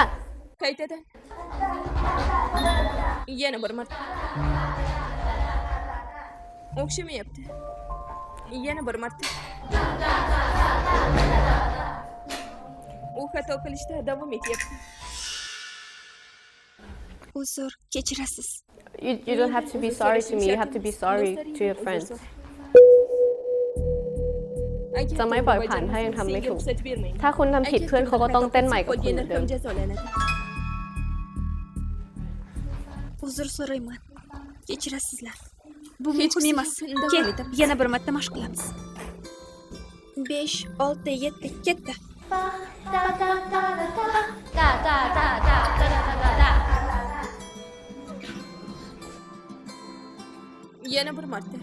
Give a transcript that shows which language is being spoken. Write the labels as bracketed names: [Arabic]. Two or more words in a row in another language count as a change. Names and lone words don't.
[Uzbek] Qaytadan. Yana bir marta. O'xshamayapti. Yana bir marta. U xato qilishda davom etyapti. Uzr, kechirasiz. [English] You don't have to be sorry to me. You have to be sorry to your friends. [Thai] จะไม่ปล่อยผ่านถ้ายังทำไม่ถูก ถ้าคุณทำผิดเพื่อนเขาก็ต้องเต้นใหม่กับคุณเหมือนเดิม [Uzbek] Uzr so'rayman. Kechirasizlar. Bu mumkin emas. Kel, yana bir marta mashq qilamiz. 5, 6, 7, ketdi. Yana bir marta.